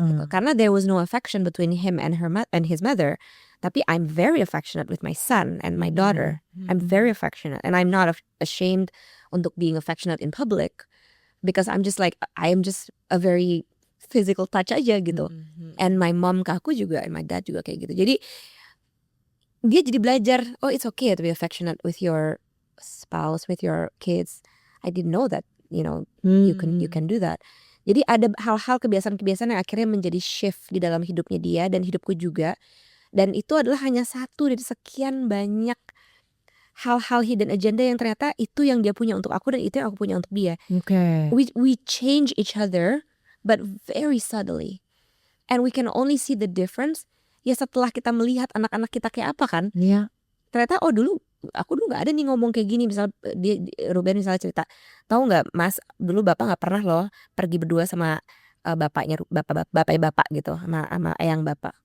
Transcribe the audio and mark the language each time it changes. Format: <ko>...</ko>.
<en>Karena there was no affection between him and his mother. Tapi I'm very affectionate with my son and my daughter. I'm very affectionate, and I'm not ashamed untuk being affectionate in public because I'm just like I am just a very physical touch aja gitu. And my mom ke aku juga, and my dad juga kayak gitu.</en> <id>Jadi dia jadi belajar,</id> <en>oh it's okay to be affectionate with your spouse, with your kids. I didn't know that, you can do that.</en> <id>Jadi ada hal-hal kebiasaan-kebiasaan yang akhirnya menjadi shift di dalam hidupnya dia dan hidupku juga. Dan itu adalah hanya satu dari sekian banyak hal-hal hidden agenda yang ternyata itu yang dia punya untuk aku dan itu yang aku punya untuk dia.</id> <en>Okay. We change each other but very subtly. And we can only see the difference</en> <id>ya setelah kita melihat anak-anak kita kayak apa kan.</id> <en>Yeah.</en> <id>Ternyata aku dulu nggak ada nih ngomong kayak gini. Misal Ruben misalnya cerita, tahu nggak Mas, dulu bapak nggak pernah loh pergi berdua sama bapaknya bapak gitu sama eyang bapak.</id>